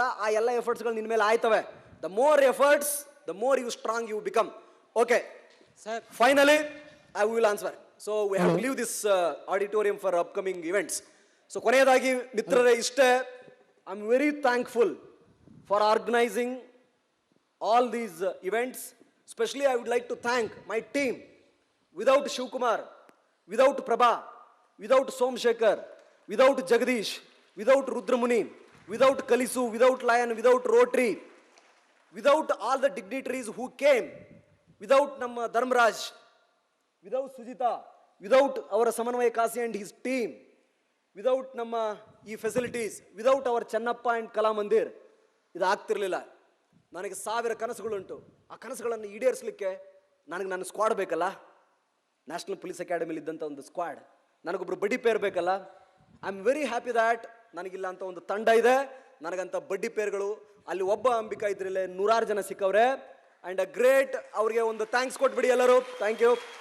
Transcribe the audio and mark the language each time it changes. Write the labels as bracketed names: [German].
[Kannada] ಆ ಎಲ್ಲ ಎಫರ್ಟ್ಸ್ಗಳು ನಿನ್ನ ಮೇಲೆ ಆಯ್ತವೆ. [English] The more efforts, the more you strong you become. Okay sir, finally I will answer. So we have to leave this auditorium for upcoming events. So [Kannada] ಕೊನೆಯದಾಗಿ ಮಿತ್ರರೇ ಇಷ್ಟೇ, [English] I am very thankful for organising all these events. Especially I would like to thank my team. Without Shivkumar, without Prabha, without Somshekar, without Jagdish, without Rudramuni, without Kalisu, without Lion, without Rotary, without all the dignitaries who came, without Namma Dharmaraj, without Sujita, without our Samanvaya Kasi and his team, without Namma facilities, without our Channappa and Kala Mandir, [Kannada] ಇದು ಆಗ್ತಿರ್ಲಿಲ್ಲ. ನನಗೆ 1000 ಕನಸುಗಳುಂಟು. ಆ ಕನಸುಗಳನ್ನು ಈಡೇರಿಸಲಿಕ್ಕೆ ನನಗೆ ನನ್ನ squad ಬೇಕಲ್ಲ. National police ಅಕಾಡೆಮಿಲಿ ಇದ್ದಂಥ ಒಂದು ಸ್ಕ್ವಾಡ್, ನನಗೊಬ್ಬರು ಬಡ್ಡಿ ಪೇರ್ ಬೇಕಲ್ಲ. [English] I am very happy that [Kannada] ನನಗಿಲ್ಲ ಅಂತ ಒಂದು ತಂಡ ಇದೆ, ನನಗಂತ ಬಡ್ಡಿ ಪೇರ್ಗಳು. ಅಲ್ಲಿ ಒಬ್ಬ ಅಂಬಿಕಾ ಇದ್ರಲ್ಲೇ 100 ಜನ ಸಿಕ್ಕವ್ರೆ. [English] and a great, [Kannada] ಅವ್ರಿಗೆ ಒಂದು ಥ್ಯಾಂಕ್ಸ್ ಕೊಟ್ಬಿಡಿ ಎಲ್ಲರೂ. Thank you.